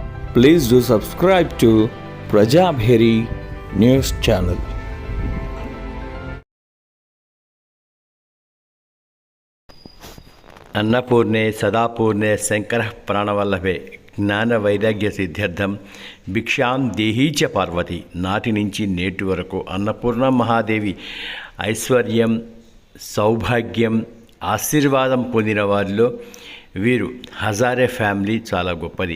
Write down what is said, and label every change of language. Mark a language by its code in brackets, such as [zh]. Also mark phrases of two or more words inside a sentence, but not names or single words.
[en] Please do subscribe to Prajabheri News Channel. [sa] अन्नपूर्णे सदापूर्णे शंकर प्राणवल्लभे జ్ఞాన వైరాగ్య సిద్ధ్యర్థం భిక్షాం దేహీ చ పార్వతి. [te] నాటి నుంచి నేటి వరకు అన్నపూర్ణ మహాదేవి ఐశ్వర్యం, సౌభాగ్యం, ఆశీర్వాదం పొందిన వారిలో వీరు హజారే ఫ్యామిలీ చాలా గొప్పది.